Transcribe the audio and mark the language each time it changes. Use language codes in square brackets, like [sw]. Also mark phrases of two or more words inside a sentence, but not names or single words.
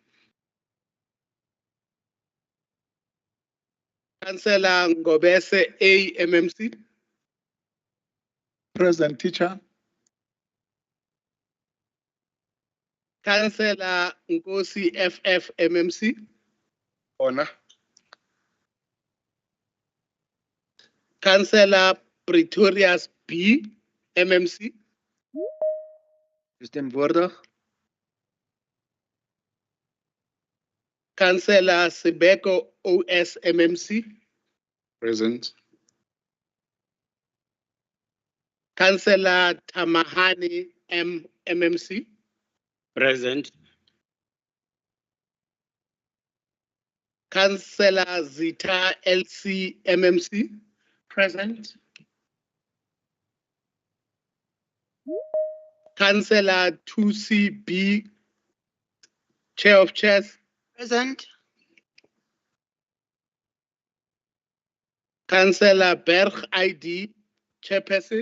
[en] Councillor Ngobese A, MMC. Present, teacher. Councillor Nkosi FF, MMC. Honor. Councillor Pretorius B, MMC. President Border. Councillor Sibeko OS, MMC. Present. Councillor Tamahani M, MMC. Present. Councillor Zita LC, MMC. Present. Councillor 2CB, Chair of Chairs. Present. Councillor Berg ID, Chairperson.